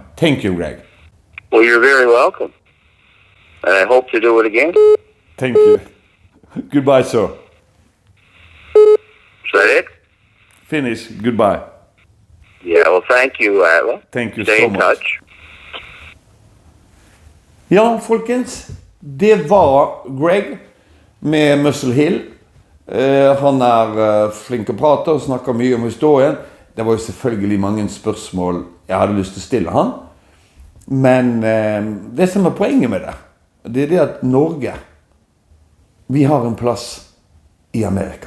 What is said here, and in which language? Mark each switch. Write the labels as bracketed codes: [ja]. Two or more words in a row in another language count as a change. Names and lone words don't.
[en] Thank you, Greg. Well, you're very welcome, and I hope to do it again. Thank you. Goodbye, sir. Is that it? Finish. Goodbye. Yeah, well, thank you, Atle. Thank you Stay so in much. touch. [no] Ja, folkens. Det var Greg med Muscle Hill. Han flink å prate og snakker mye om historien. Det var jo selvfølgelig mange spørsmål jeg hadde lyst til å stille han. Men det som er poenget med det er det at Norge, vi har en plass i Amerika.